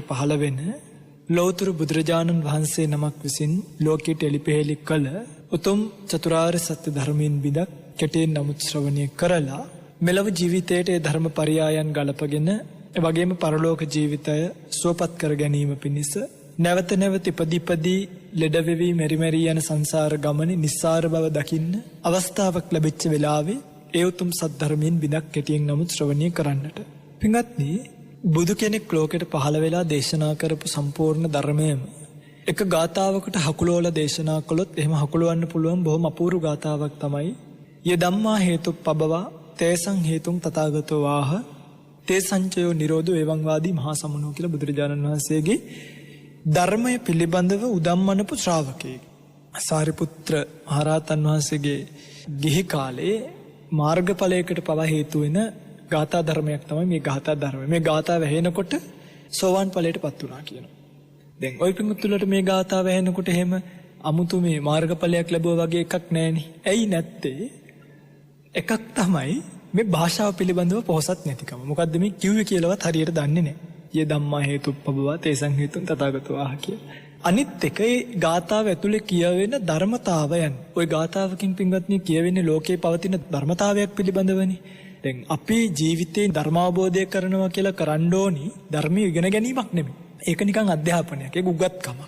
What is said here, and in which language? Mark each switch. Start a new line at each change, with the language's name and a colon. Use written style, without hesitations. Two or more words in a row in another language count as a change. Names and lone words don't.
Sinhala: පහළ වෙන ලෞතර බුදුරජාණන් වහන්සේ නමක් විසින් ලෝකයට එළිපෙහෙළි කළ උතුම් චතුරාර්ය සත්‍ය ධර්මයෙන් බිදක් කෙටියෙන් නමුත් ශ්‍රවණය කරලා මෙලව ජීවිතයට ඒ ධර්ම පරයායන් ගලපගෙන එවැගේම පරලෝක ජීවිතය සුවපත් කර ගැනීම පිණිස නැවත නැවත ඉපදී ලෙඩ වෙවි මෙරි මෙරි යන සංසාර ගමනේ නිස්සාර බව දකින්න අවස්ථාවක් ලැබිච්ච වෙලාවේ ඒ උතුම් සත්‍ය ධර්මයෙන් බිදක් කෙටියෙන් නමුත් ශ්‍රවණය කරන්නට. පින්වත්නි, බුදු කෙනෙක් ලෝකෙට පහළ වෙලා දේශනා කරපු සම්පූර්ණ ධර්මයම එක ගාතාවකට හකුලවලා දේශනා කළොත් එහෙම හකුලවන්න පුළුවන් බොහොම අපූර්ව ගාතාවක් තමයි
Pali: ය ධම්මා හේතුප්පබවා තේසං හේතුං තථාගතෝ වාහ තේ සංචයෝ නිරෝධෝ එවං වාදී මහා සමනෝ
Sinhala: කියලා බුදුරජාණන් වහන්සේගේ ධර්මය පිළිබඳව උදම්මනපු ශ්‍රාවකයෙක්. සාරිපුත්‍ර මහරහතන් වහන්සේගේ ගිහි කාලේ මාර්ගඵලයකට පවා හේතු වෙන ගාථා ධර්මයක් තමයි මේ ගාථා ධර්මය. මේ ගාථාව ඇහෙනකොට සෝවාන් ඵලයටපත් වුණා කියනවා. දැන් ওই පිටුතුලට මේ ගාථාව ඇහෙනකොට එහෙම අමුතු මේ මාර්ගඵලයක් ලැබුවා වගේ එකක් නැහෙනි. ඇයි නැත්තේ? එකක් තමයි මේ භාෂාව පිළිබඳව පොහසත් නැතිකම. මොකද්ද මේ කිව්වේ කියලාවත් හරියට දන්නේ නැහැ.
Pali: යේ ධම්මා හේතුප්පබවා තේසං හේතුං තථාගතෝ ආහ කියලා.
Sinhala: අනිත් එක ඒ ගාථාව ඇතුලේ කියවෙන ධර්මතාවයන්. ওই ගාථාවකින් පින්වත්නි කියවෙන්නේ ලෝකේ පවතින ධර්මතාවයක් පිළිබඳවනේ. දැන් අපි ජීවිතේ ධර්මාවබෝධය කරනවා කියලා කරන්න ඕනි ධර්මයේ ඉගෙන ගැනීමක් නෙමෙයි. ඒක නිකන් අධ්‍යාපනයක්. ඒක උගත්කමක්.